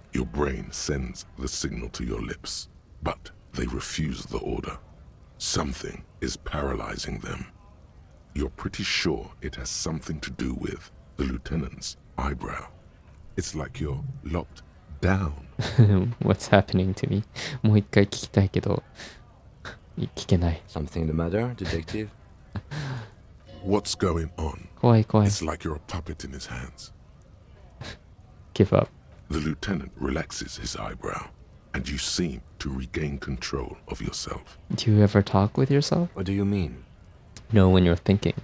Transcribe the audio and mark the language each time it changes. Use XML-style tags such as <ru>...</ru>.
<en>Your brain sends the signal to your lips, but they refuse the order. Something is paralyzing them. You're pretty sure it has something to do with the lieutenant's eyebrow. It's like you're locked down. What's happening to me?</en> <ja>もう一回聞きたいけど聞けない。</ja> <en>Something the matter, detective? What's going on?</en> <ja>怖い怖い。</ja> <en>It's like you're a puppet in his hands. Give up. The lieutenant relaxes his eyebrow, and you seem to regain control of yourself. Do you ever talk with yourself? What do you mean? No, when you're thinking.</en>